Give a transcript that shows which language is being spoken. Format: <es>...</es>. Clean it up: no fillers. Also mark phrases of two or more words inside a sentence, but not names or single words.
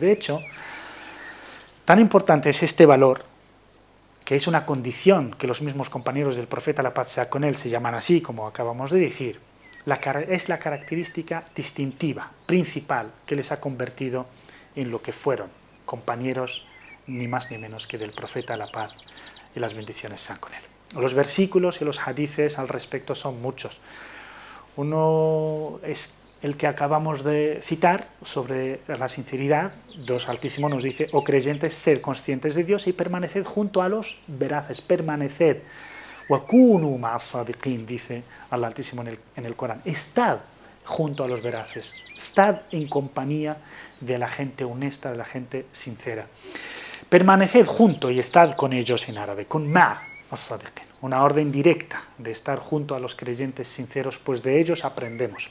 <es>De hecho, tan importante es este valor, que es una condición que los mismos compañeros del profeta, la paz sea con él, se llaman así, como acabamos de decir, es la característica distintiva, principal, que les ha convertido en lo que fueron, compañeros ni más ni menos que del profeta, la paz y las bendiciones sean con él. Los versículos y los hadices al respecto son muchos. Uno es el que acabamos de citar sobre la sinceridad. Dios Altísimo nos dice: oh creyentes, sed conscientes de Dios y permaneced junto a los veraces, permaneced.</es> <ar>وكونوا مع الصادقين,</ar> <es>dice Allah Altísimo en el Corán. Estad junto a los veraces, estad en compañía de la gente honesta, de la gente sincera. Permaneced junto y estad con ellos en árabe, con</es> <ar>مع الصادقين,</ar> <es>una orden directa de estar junto a los creyentes sinceros, pues de ellos aprendemos.</es>